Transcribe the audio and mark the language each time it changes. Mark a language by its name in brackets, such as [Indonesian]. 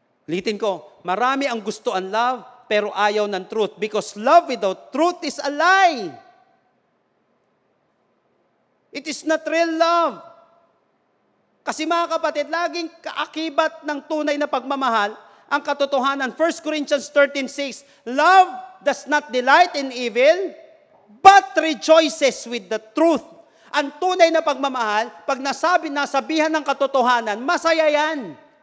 [Filipino] Ulitin ko, marami ang gusto ang love, pero ayaw ng truth. [English] Because love without truth is a lie. It is not real love. [Filipino] Kasi mga kapatid, laging kaakibat ng tunay na pagmamahal ang katotohanan. [English] 1 Corinthians 13:6, love does not delight in evil, but rejoices with the truth. [Filipino] Ang tunay na pagmamahal, pag nasabihan ng katotohanan, masaya yan.